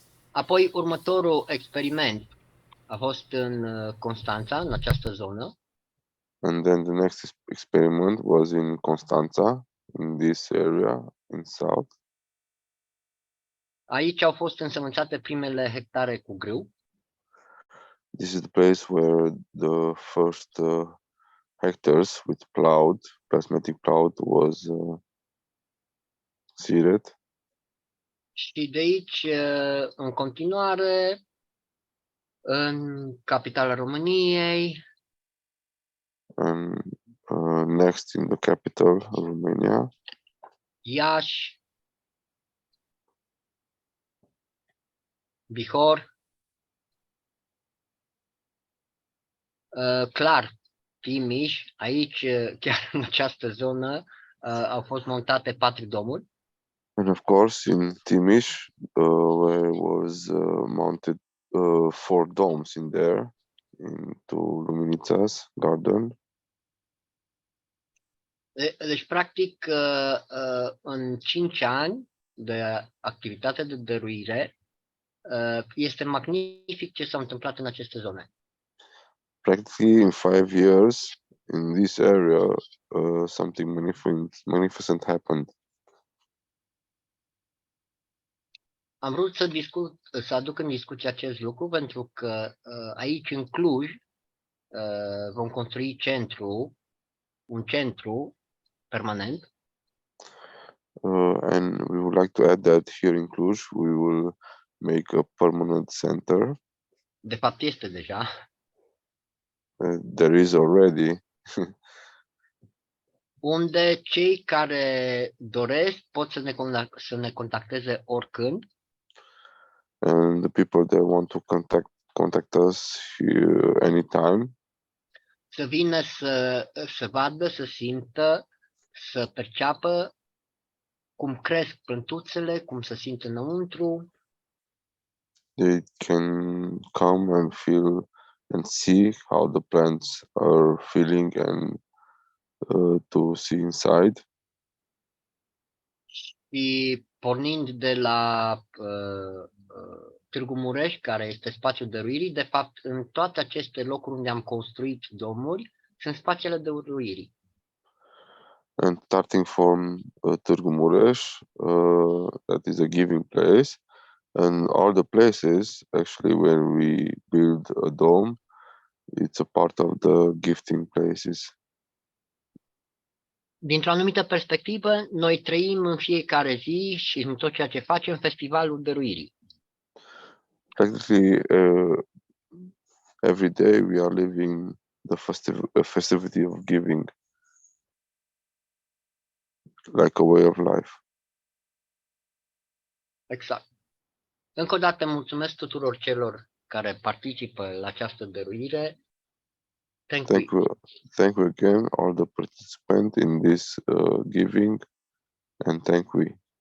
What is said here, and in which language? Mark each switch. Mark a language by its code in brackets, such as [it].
[ro] Apoi următorul experiment a fost în Constanța, în această zonă. [en] And then the next experiment was in Constanța, in this area, in south. [ro] Aici au fost însămânțate primele hectare cu grâu. [en] This is the place where the first hectares with plasmatic plowed was seeded. [ro] Și de aici, în continuare, În capitala României, [en] and next in the capital, Romania, [ro] Iași, Bihor, clar, Timiș, aici, chiar în această zonă, au fost montate 4 domuri. [en] and of course in Timiș, where was mounted 4 domes in there, into Luminița's garden. [ro] Deci, practic, în 5 ani de activitate de dăruire, este magnific ce s-a întâmplat în aceste zone. [en] Practically in 5 years, in this area, something magnificent happened. [ro] Am vrut să aduc în discuție acest lucru pentru că aici în Cluj vom construi un centru permanent. [en] And we would like to add that here in Cluj, we will make a permanent center. [ro] De fapt este deja. [en] There is already. [ro] Unde cei care doresc pot să ne contacteze oricând. [en] And the people that want to contact us here anytime. [ro] Să vină să vadă, să simtă, să perceapă cum cresc plântuțele, cum se simt înăuntru. [en] They can come and feel and see how the plants are feeling and to see inside. [ro] Și pornind de la Târgu Mureș, care este spațiul dăruirii, de fapt, în toate aceste locuri unde am construit domuri, sunt spațiile dăruirii. [en] And starting from Târgu Mureș, that is a giving place, and all the places, actually, when we build a dome, it's a part of the gifting places. [ro] Dintr-o anumită perspectivă, noi trăim în fiecare zi și în tot ceea ce facem festivalul dăruirii. [en] Practically, every day we are living the festivity of giving, like a way of life. [ro] Exact. Încă o dată mulțumesc tuturor celor care participă la această dăruire. [en] Thank you again, all the participants in this giving, and thank you.